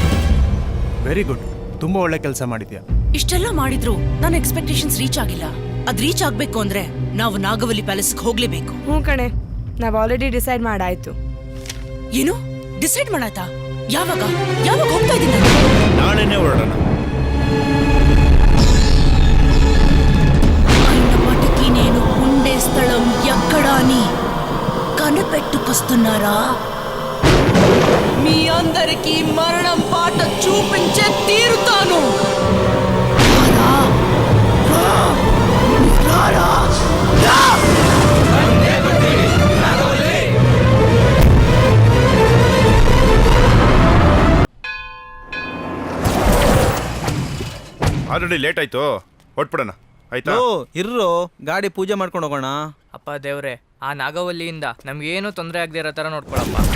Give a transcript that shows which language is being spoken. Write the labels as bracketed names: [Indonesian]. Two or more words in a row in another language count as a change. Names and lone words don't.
[English] very good, [Kannada] ತುಂಬಾ ಒಳ್ಳೆ ಕೆಲಸ ಮಾಡಿದ್ಯಾ. ಇಷ್ಟೆಲ್ಲ ಮಾಡಿದ್ರು ನನ್ನ [English] expectations reach [Kannada] ಆಗಿಲ್ಲ. ಅದ್ ರೀಚ್ ಆಗ್ಬೇಕು ಅಂದ್ರೆ ನಾವು ನಾಗವಲ್ಲಿ ಪ್ಯಾಲೇಸ್ಗೆ ಹೋಗ್ಲೇಬೇಕು. ಹ್ಞೂ ಕಣೆ, ನಾವು [English] already decide [Kannada] ಮಾಡಾಯ್ತು. ಏನು ಡಿಸೈಡ್ ಮಾಡಾಯ್ತಾ? ಯಾವಾಗ ಯಾವಾಗ ಹೋಗ್ತಾ ಇದ್ದೀನಿ ನಾನು? ನಾಳೆನೇ ಹೊರಡೋಣ. [Telugu] అన్నమాటకి నేను ఉండే స్థలం ఎక్కడాని కనిపెట్టుకొస్తున్నారా? మీ అందరికీ మరణం పాట చూపించే తీరుతాను. రారా? రా! [English] already late [Kannada] ಆಯ್ತು, ಹೊಟ್ಬಿಡೋಣ ಆಯ್ತಾ? ಇರ್ರೋ, ಗಾಡಿ ಪೂಜೆ ಮಾಡ್ಕೊಂಡು ಹೋಗೋಣ. ಅಪ್ಪ ದೇವ್ರೆ, ಆ ನಾಗವಲ್ಲಿಯಿಂದ ನಮ್ಗೇನು ತೊಂದರೆ ಆಗದೆ ಇರೋ ಥರ ನೋಡ್ಕೊಳಪ್ಪ.